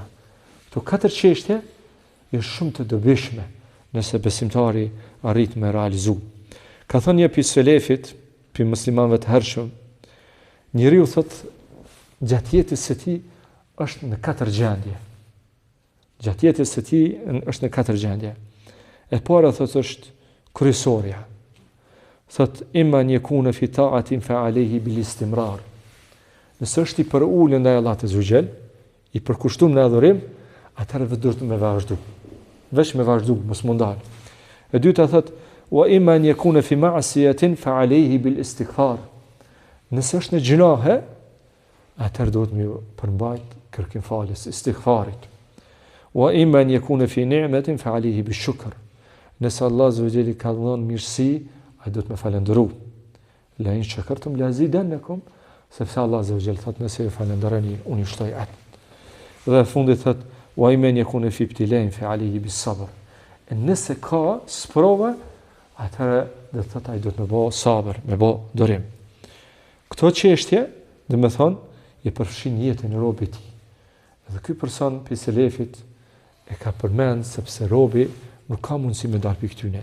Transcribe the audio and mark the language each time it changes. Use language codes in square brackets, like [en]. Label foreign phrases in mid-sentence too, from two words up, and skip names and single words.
[sq] Këto 4 çështje janë shumë të dobishme nëse besimtari arrit me realizu. Ka thënë një selefit, pi muslimanëve të hershëm, njeriu thot gjatë jetës së tij është në 4 gjendje. Gjatë jetës së tij është në 4 gjendje. E para thot është kryesorja. Thot [ar] إما أن يكون في طاعة فعليه بالاستمرار. [sq] Nëse është i përulën ndaj Allahut [ar] عز وجل, [sq] i përkushtuar në adhurim, atëherë duhet me vazhdu. Vesh me vazhdu, mos mundal. E dyta thot, [ar] وإما أن يكون في معصية فعليه بالاستغفار. [sq] Nëse është në gjunahe, atëherë duhet me përmbajt kërkim falës, istighfarit. [ar] وإما أن يكون في نعمة فعليه بالشكر. [sq] Nëse Allah [ar] عز وجل [sq] ka dhënë mirësi, ai duhet me falendëru. [ar] لئن شكرتم لأزيدنكم, [sq] sepse Allah [ar] عز وجل [sq] thot nëse ju falenderoni, unë ju shtoj atë. Dhe fundit thot, [ar] وإما أن يكون في ابتلاء فعليه بالصبر. [sq] Nëse ka sprova, atëherë do të thotë ai duhet me bë sabër, me bë durim. Këto çështje, do të thonë, i përfshin jetën e robit të tij. Dhe ky person pe selefit e ka përmend sepse robi nuk ka mundësi me dalë pikë tyne.